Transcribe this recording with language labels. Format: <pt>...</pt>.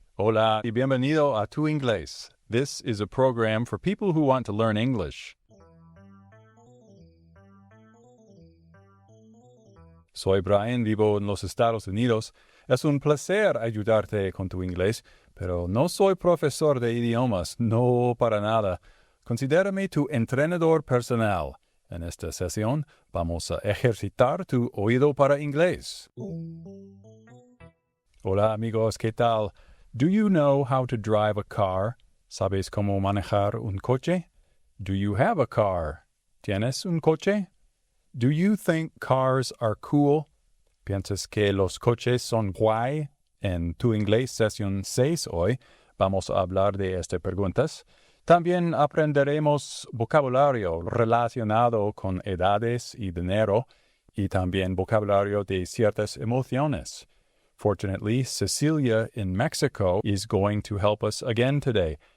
<es>Hola y bienvenido a Tu Inglés.</es> <en>This is a program for people who want to learn English.</en> <es>Soy Brian, vivo en los Estados Unidos. Es un placer ayudarte con tu inglés, pero no soy profesor de idiomas, no para nada. Considérame tu entrenador personal. En esta sesión vamos a ejercitar tu oído para inglés. Hola amigos, ¿qué tal?</es> <en>Do you know how to drive a car?</en> <es>¿Sabes cómo manejar un coche?</es> <en>Do you have a car?</en> <es>¿Tienes un coche?</es> <en>Do you think cars are cool?</en> <es>¿Piensas que los coches son guay? En Tu Inglés Sesión 6 hoy vamos a hablar de estas preguntas. También aprenderemos vocabulario relacionado con edades y dinero y también vocabulario de ciertas emociones.</es> <en>Fortunately, Cecilia in Mexico is going to help us again today.</en>